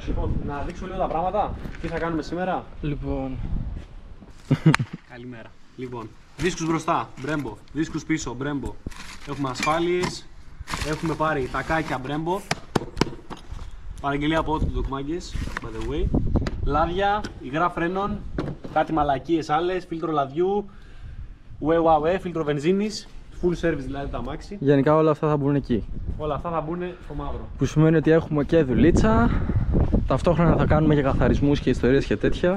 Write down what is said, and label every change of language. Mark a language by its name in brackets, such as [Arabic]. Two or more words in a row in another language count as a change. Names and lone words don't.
[Greek] Λοιπόν, να δείξουμε λίγο τα πράγματα. Τι θα κάνουμε σήμερα? Λοιπόν, Καλημέρα. Λοιπόν, δίσκους μπροστά, Brembo. Δίσκους πίσω, Brembo. Έχουμε ασφάλειες. Έχουμε πάρει τακάκια Brembo. Παραγγελία από ό,τι ντοκμάγκες, [English] by the way. [Greek] Λάδια, υγρά φρένων, κάτι μαλακίες άλλες, φίλτρο λαδιού, ουε, φίλτρο βενζίνης, [English] full service [Greek] δηλαδή τα αμάξι. γενικά όλα αυτά θα μπουν εκεί. Όλα αυτά θα μπουν στο μαύρο. Που σημαίνει ότι έχουμε και δουλίτσα. Ταυτόχρονα θα κάνουμε και καθαρισμούς και ιστορίες και τέτοια.